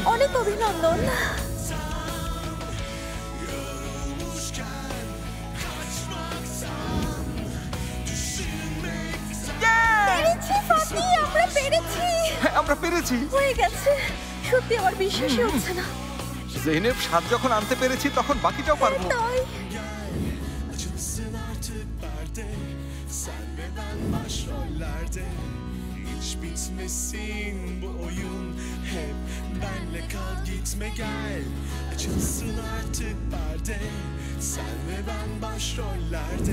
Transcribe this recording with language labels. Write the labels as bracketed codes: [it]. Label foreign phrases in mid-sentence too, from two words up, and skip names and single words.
[bn] অনেক অভিনন্দন। পেরেছি ফাতি, আমরা পেরেছি। হ্যাঁ আমরা পেরেছি, হয়ে গেছে। সত্যি আমার বিশ্বাসই হচ্ছে না। জেনেব, স্বাদ যখন আনতে পেরেছি তখন বাকিটাও পারবো। তাই [tr] Hiç bitmesin bu oyun, hep benle kal gitme gel. Açılsın artık perde, sen ve ben başrollerde.